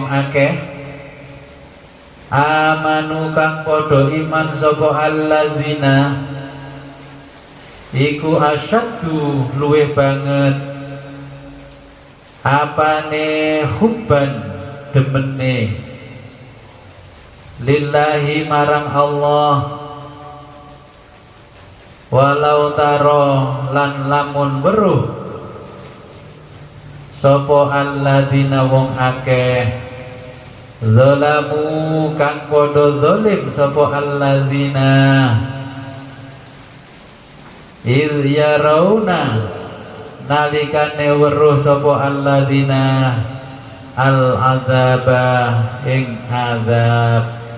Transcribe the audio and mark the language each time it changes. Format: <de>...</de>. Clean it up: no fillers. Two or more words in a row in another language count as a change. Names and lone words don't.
<jv>amanu kang padha iman sapa alladzina iku asyaddu luwih banget apane hubban demene lillahi marang Allah.</jv> <ar>ولو ترى</ar> <jv>lan lamun weruh sapa alladzina wong akeh zalamu kang padha zalim sapa alladzina</jv> <ar>إذ يرون</ar> <jv>nalikane weruh sapa alladzina al azaba ing azab.</jv>